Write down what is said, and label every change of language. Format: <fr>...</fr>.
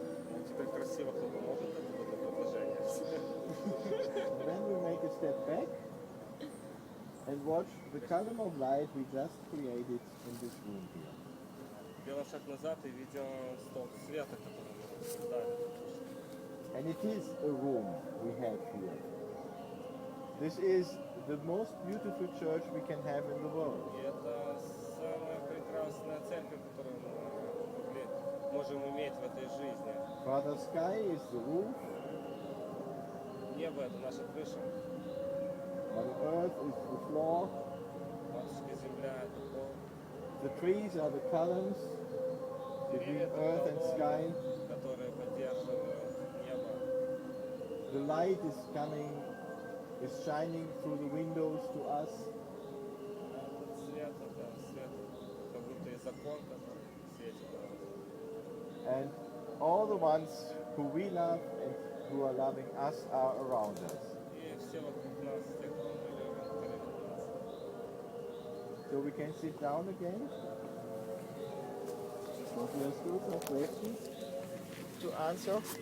<ru>Ну, теперь красиво кто-то может это продолжение.</ru> <en>and then we make a step back and watch the column of light we just created in this room here.</en> <ru>Делаем шаг назад и видим столб света, который мы создали.</ru> <en>And it is a room we have here. This is the most beautiful church we can have in the world.</en> <ru>И это самая прекрасная церковь, которую мы можем иметь в этой жизни.</ru> <en>Father Sky is the roof,</en> <ru>Небо — это наша крыша,</ru> <en>Mother Earth is the floor,</en> <ru>матушка Земля — это пол,</ru> <en>the trees are the columns between</en> <ru>деревья —</ru> <en>earth and</en> <ru>это</ru> <en>sky.</en> <ru>колонны, которые поддерживают небо.</ru> <en>The light is shining through the windows to us.</en> <ru>Этот свет — это свет, как будто из окон, который светит на нас.</ru> <en>And all the ones who we love and who are loving us are around us.</en> <ru>И все вокруг нас, те, кого мы любим, которые любят нас.</ru> <en>So we can sit down again. So there are still some questions to answer.</en>